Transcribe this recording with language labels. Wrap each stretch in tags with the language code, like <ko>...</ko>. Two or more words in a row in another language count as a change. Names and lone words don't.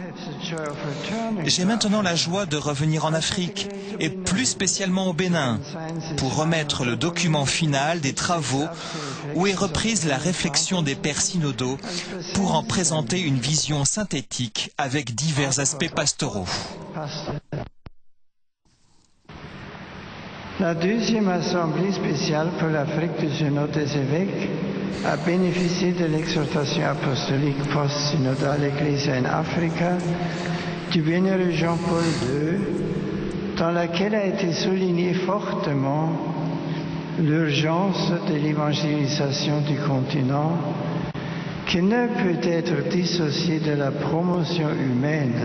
<fr>J'ai maintenant la joie de revenir en Afrique et plus spécialement au Bénin pour remettre le document final des travaux où est reprise la réflexion des pères synodaux pour en présenter une vision synthétique avec divers aspects pastoraux. La deuxième assemblée spéciale pour l'Afrique du synode des évêques a bénéficié de l'exhortation apostolique post-synodale</fr> <la>Ecclesia in Africa</la> <fr>du bienheureux Jean-Paul II, dans laquelle a été soulignée fortement l'urgence de l'évangélisation du continent qui ne peut être dissociée de la promotion humaine.</fr>